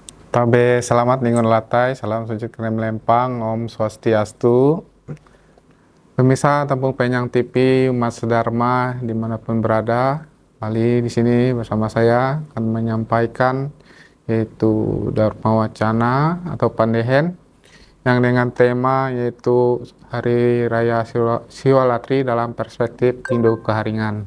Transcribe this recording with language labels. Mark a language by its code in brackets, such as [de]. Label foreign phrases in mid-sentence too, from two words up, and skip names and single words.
[nij] Tabe selamat ningun latai, salam sujud krem lempang, [ban] Om Swastiastu. [id] Pemirsa Tempung Penyang TV, Umat Sedharma dimanapun berada, kali di sini bersama saya akan menyampaikan yaitu Dharma Wacana atau Pandehen yang dengan tema yaitu Hari Raya Siwalatri dalam perspektif Hindu Keharingan.